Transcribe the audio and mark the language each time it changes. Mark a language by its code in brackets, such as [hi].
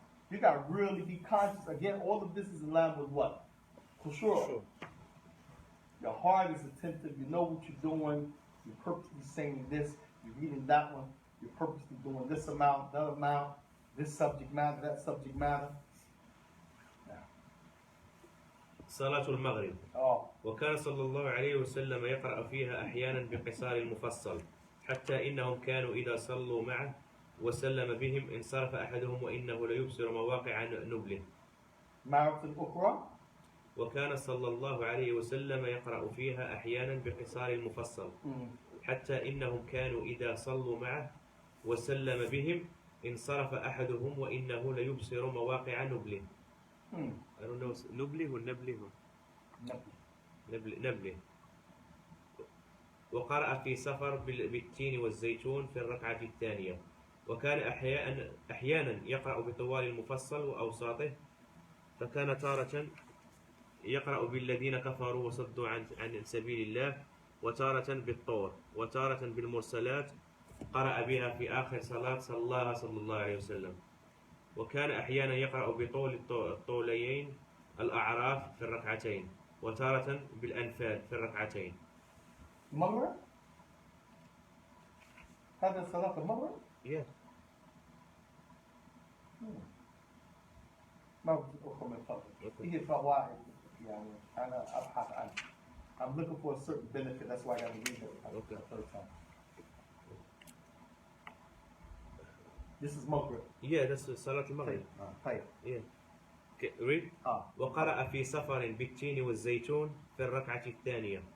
[en] You got to really be conscious. Again, all of this is in line with what? Sure. Your heart is attentive. You know what you're doing. You're purposely saying this. You're reading that one. You're purposely doing this amount, that amount, this subject matter, that subject matter. [ar] صلاة المغرب وكان صلى الله عليه وسلم يقرأ فيها أحيانا بقصار المفصل حتى إنهم كانوا إذا صلوا معه وسلم بهم انصرف أحدهم وإنه ليبصر مواقع نبله. مرة أخرى وكان صلى الله عليه وسلم يقرأ فيها أحيانا بقصار المفصل حتى إنهم كانوا إذا صلوا معه وسلم بهم انصرف أحدهم وإنه ليبصر مواقع نبله. [en] I don't know, نبله or نبله؟ نبله. [ar] وقرأ في سفر بالتين والزيتون في الركعة الثانية وكان أحيانا يقرأ بطوال المفصل وأوساطه فكان تارة يقرأ بالذين كفروا وصدوا عن سبيل الله وتارة بالطور وتارة بالمرسلات قرأ بها في آخر صلاة صلاها صلى الله عليه وسلم وكان أحيانا يقرأ بطول الطوليين الأعراف في الركعتين وتارة بالأنفال في الركعتين. مرة؟ هذا صلاة المرة؟ [en] Yeah. [ar] مرة أخرى من فضلك. هي فوائد يعني أنا أبحث عنها. [en] I'm looking for a certain benefit. That's why I got to read it the third time. This is Maghrib. Yeah, that's صلاة المغرب. [ar] طيب. [en] Yeah. Okay, read. [ar] وقرأ في سفر بالتين والزيتون في الركعة الثانية.